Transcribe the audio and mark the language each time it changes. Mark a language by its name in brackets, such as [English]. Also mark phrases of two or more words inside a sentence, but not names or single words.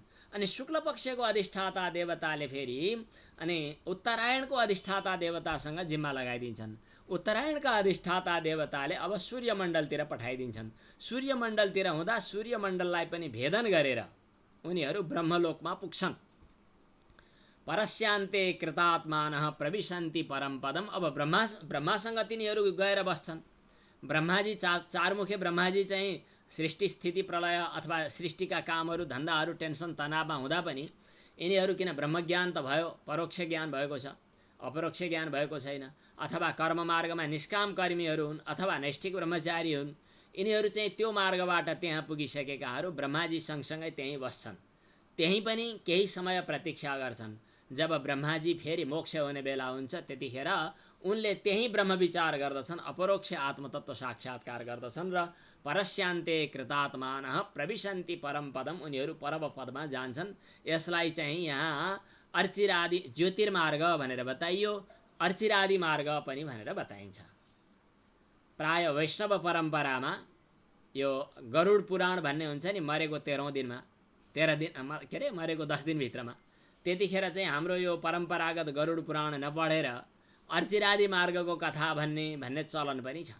[Nepali] अनि शुक्ल पक्षको अधिष्ठाता देवताले फेरि अनि उत्तरायणको अधिष्ठाता देवतासँग जिम्मा लगाइदिन्छन्। उत्तरायणका अधिष्ठाता देवताले अब सूर्यमण्डलतिर पठाइदिन्छन्। सूर्यमण्डलतिर हुँदा सूर्यमण्डललाई पनि भेदन गरेर उनीहरू ब्रह्मलोकमा पुग्छन्। [Sanskrit] परस्यान्ते कृतात्मानः प्रविशन्ति परम पदम। [Nepali] अब ब्रह्मासँग तिनीहरू गएर बस्छन्। ब्रह्माजी चारमुखे ब्रह्माजी चाहिँ सृष्टि स्थिति प्रलय अथवा सृष्टिका कामहरू धन्दाहरू टेन्सन तनावमा हुँदा पनि यिनीहरू किन ब्रह्मज्ञान त भयो, परोक्ष ज्ञान भएको छ, अपरोक्ष ज्ञान भएको छैन। अथवा कर्म मार्गमा निष्काम कर्मीहरू हुन् अथवा नैष्ठिक ब्रह्मचारी हुन्, यिनीहरू चाहिँ त्यो मार्गबाट त्यहाँ पुगिसकेकाहरू ब्रह्माजी सँगसँगै त्यहीँ बस्छन्। त्यहीँ पनि केही समय प्रतीक्षा गर्छन्। जब ब्रह्माजी फेरि मोक्ष हुने बेला हुन्छ त्यतिखेर उनले त्यहीँ ब्रह्म विचार गर्दछन्, अपरोक्ष आत्मतत्व साक्षात्कार गर्दछन् र [Sanskrit] परस्यान्ते कृतात्मानः प्रविशन्ति परम पदम, [Nepali] उनीहरू परम पदमा जान्छन्। यसलाई चाहिँ यहाँ अर्चिरादि ज्योतिर्मार्ग भनेर बताइयो, अर्चिरादि मार्ग पनि भनेर बताइन्छ। प्राय वैष्णव परम्परामा यो गरुड पुराण भन्ने हुन्छ नि, मरेको 13औं दिनमा, 13 दिन के अरे मरेको 10 दिनभित्रमा, त्यतिखेर चाहिँ हाम्रो यो परम्परागत गरुड पुराण नपढेर अर्चिरादि मार्गको कथा भन्ने चलन पनि छ।